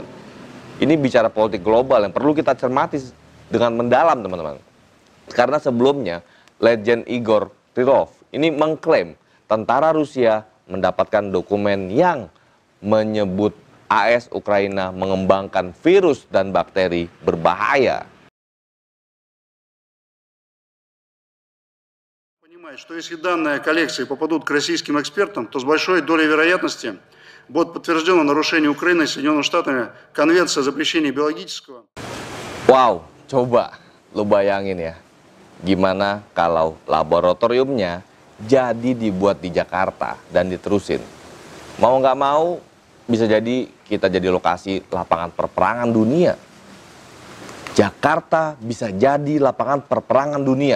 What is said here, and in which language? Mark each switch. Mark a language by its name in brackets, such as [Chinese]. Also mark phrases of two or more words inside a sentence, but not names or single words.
[Indonesian] Ini bicara politik global yang perlu kita cermati dengan mendalam teman-teman. Karena sebelumnya Legend Igor Krylov ini mengklaim tentara Rusia mendapatkan dokumen yang menyebut AS Ukraina mengembangkan virus dan bakteri berbahaya. [Russian] Что если данные коллекции попадут к российским экспертам, то с большой долей вероятности будет подтверждено нарушение Украины и Соединенными Штатами Конвенции о запрещении биологического. [Indonesian] Wow, coba lo bayangin ya, gimana kalau laboratoriumnya jadi dibuat di Jakarta dan diterusin. Mau nggak mau, bisa jadi kita jadi lokasi lapangan perperangan dunia. Jakarta bisa jadi lapangan perperangan dunia.